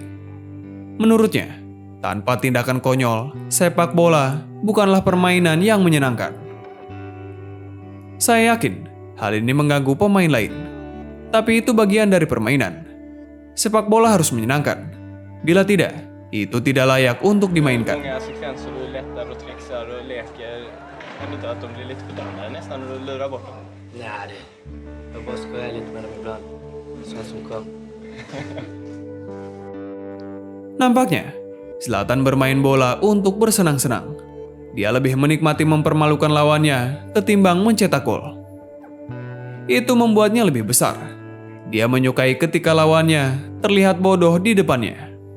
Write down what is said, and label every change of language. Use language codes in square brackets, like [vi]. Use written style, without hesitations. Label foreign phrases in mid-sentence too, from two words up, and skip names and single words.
[id] Menurutnya, tanpa tindakan konyol, sepak bola bukanlah permainan yang menyenangkan. Saya yakin hal ini mengganggu pemain lain. Tapi itu bagian dari permainan. Sepak bola harus menyenangkan. Bila tidak, itu tidak layak untuk dimainkan. [sv] Många sekvenser du lättar och trixar och leker. Kan inte att de blir lite förbannade nästan när du lurar bort dem? Nej, jag bara skojar lite med dem ibland. Sånt som kom. [id] Nampaknya, Zlatan bermain bola untuk bersenang-senang. Dia lebih menikmati mempermalukan lawannya ketimbang mencetak gol. Itu membuatnya lebih besar. Dia menyukai ketika lawannya terlihat bodoh di depannya.